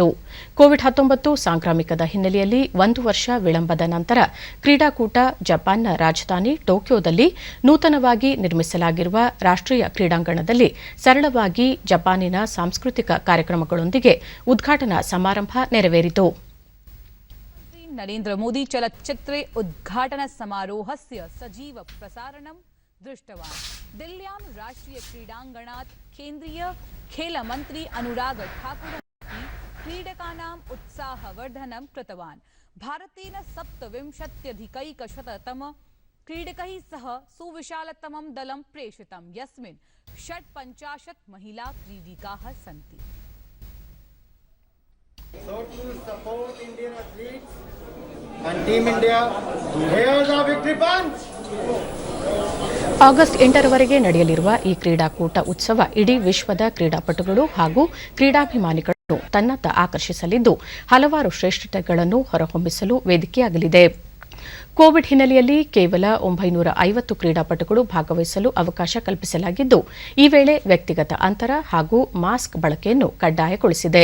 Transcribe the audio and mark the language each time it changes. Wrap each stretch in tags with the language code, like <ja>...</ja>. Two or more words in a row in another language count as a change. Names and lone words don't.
<kn>ಕೋವಿಡ್-19 ಸಾಂಕ್ರಾಮಿಕದ ಹಿನ್ನೆಲೆಯಲ್ಲಿ 1 ವರ್ಷ ವಿಳಂಬದ ನಂತರ ಕ್ರೀಡಾಕೂಟ ಜಪಾನ್ನ ರಾಜಧಾನಿ ಟೋಕಿಯೋದಲ್ಲಿ ನೂತನವಾಗಿ ನಿರ್ಮಿಸಲಾಗಿರುವ ರಾಷ್ಟ್ರೀಯ ಕ್ರೀಡಾಂಗಣದಲ್ಲಿ ಸರಳವಾಗಿ ಜಪಾನಿನ ಸಾಂಸ್ಕೃತಿಕ ಕಾರ್ಯಕ್ರಮಗಳೊಂದಿಗೆ ಉದ್ಘಾಟನಾ ಸಮಾರಂಭ ನೆರವೇರಿತು.</kn> <sa>नरेंद्र मोदी चलच्चित्रे उद्घाटन समारोहस्य सजीव प्रसारणं दृष्टवान्. दिल्ल्यां राष्ट्रीय क्रीडाङ्गणात् केन्द्रीय खेलमन्त्री अनुराग ठाकुरः क्रीडकानाम् उत्साहवर्धनं कृतवान्. भारतेन 27,100 क्रीडकैः सह सुविशालतमं दलं प्रेषितं, यस्मिन् 56 महिला क्रीडिकाः सन्ति.</sa> <en>So to support Indian athletes and Team India, here's our victory punch.</en> <kn>ಆಗಸ್ಟ್ 8ರವರೆಗೆ ನಡೆಯಲಿರುವ ಈ ಕ್ರೀಡಾಕೂಟ ಉತ್ಸವ ಇಡೀ ವಿಶ್ವದ ಕ್ರೀಡಾಪಟುಗಳು ಹಾಗೂ ಕ್ರೀಡಾಭಿಮಾನಿಗಳನ್ನು ತನ್ನತ್ತ ಆಕರ್ಷಿಸಲಿದ್ದು ಹಲವಾರು ಶ್ರೇಷ್ಠತೆಗಳನ್ನು ಹೊರಹೊಮ್ಮಿಸಲು ವೇದಿಕೆಯಾಗಲಿದೆ. ಕೋವಿಡ್ ಹಿನ್ನೆಲೆಯಲ್ಲಿ ಕೇವಲ 950 ಕ್ರೀಡಾಪಟುಗಳು ಭಾಗವಹಿಸಲು ಅವಕಾಶ ಕಲ್ಪಿಸಲಾಗಿದ್ದು, ಈ ವೇಳೆ ವ್ಯಕ್ತಿಗತ ಅಂತರ ಹಾಗೂ ಮಾಸ್ಕ್ ಬಳಕೆಯನ್ನು ಕಡ್ಡಾಯಗೊಳಿಸಿದೆ.</kn>